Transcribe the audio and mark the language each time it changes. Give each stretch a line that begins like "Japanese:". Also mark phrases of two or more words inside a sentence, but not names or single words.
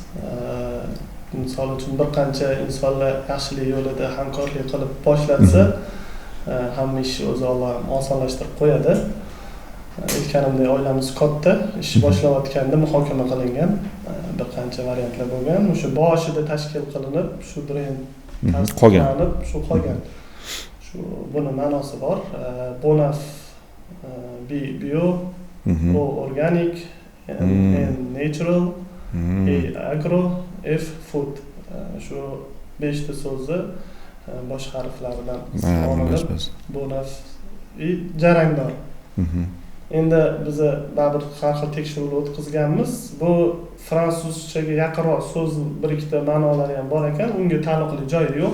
Uzbek: Misol uchun bir qancha insonlar yaxshilik yo'lida hamkorlik qilib boshlatsa, hamma ishni o'zi Alloh osonlashtirib qo'yadi. Aytganimdek oilamiz katta, ish boshlayotganda muhokama qilingan bir qancha variantlar bo'lgan. O'sha boshida tashkil qilinib, shu brend qolgan. Shu qolgan. Shu buni ma'nosi bor.
English: Bonaf bio, O organic, N natural, E agro, F food.
Uzbek: Shu 5 ta so'zni bosh harflaridan olinib, Bonaf jarangdor. Endi biz baribir har xil tekshiruvlar o'tkazganmiz. Bu fransuzchaga yaqinroq so'z bir ikkita ma'nolari ham bor ekan, unga taalluqli joyi yo'q.